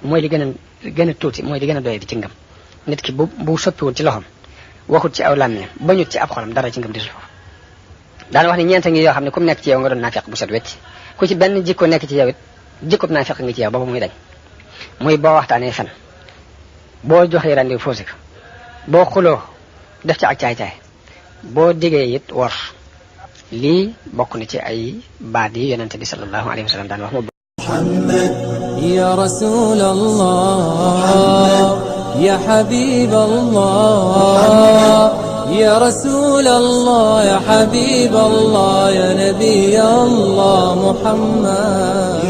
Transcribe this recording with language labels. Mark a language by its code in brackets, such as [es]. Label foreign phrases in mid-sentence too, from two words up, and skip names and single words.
[wo] gën a tuuti mooy li gën a doye di ci ngëm nit ki bu soppiwul ci loxoom waxut ci aw làmmiñam bañut ci ab xolam dara ci ngëm disul foofu daana wax ne ñeenta ngi yoo xam ne ku mu nekk ci yow nga doon naafiq bu set wecc ku ci benn jikko nekk ci yow it jikko naafiq ngi ci yow ba muy dañ muy boo waxtaanee fen boo joxee rendez-vous faussé ko boo xuloo def ci ak caay-caay boo diggee it wor lii bokk na ci ay baat yi yonente bi [ar] صلى الله عليه وسلم [wo] daan wax [ar] محمد يا رسول الله يا حبيب الله يا رسول الله يا حبيب الله يا نبي الله محمد